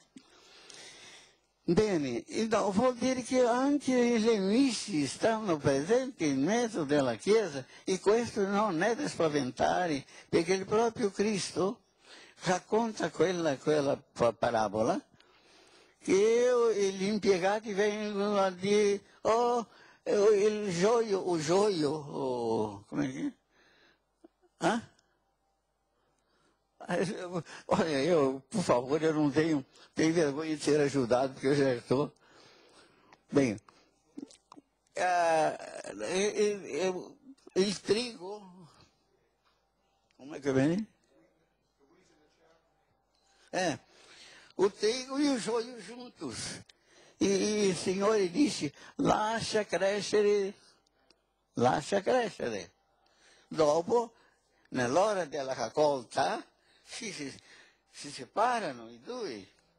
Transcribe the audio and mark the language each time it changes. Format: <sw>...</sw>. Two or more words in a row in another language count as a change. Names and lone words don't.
<it>Bene, vuol dire che anche i nemici stanno presenti in mezzo della Chiesa, e questo non è da spaventare, perché il proprio Cristo racconta quella parabola, che gli impiegati vengono a dire: oh, il gioio, come dire?</it> <pt>Olha, io, por favor, eu não tenho vergonha de ser ajudado, porque eu já estou. Bem,</pt> <it>il trigo, come che viene?</it> <pt>O trigo e o joio juntos.</pt> <it>E il Signore dice: lascia crescere. Dopo, nell'ora della raccolta, si separano i due.</it>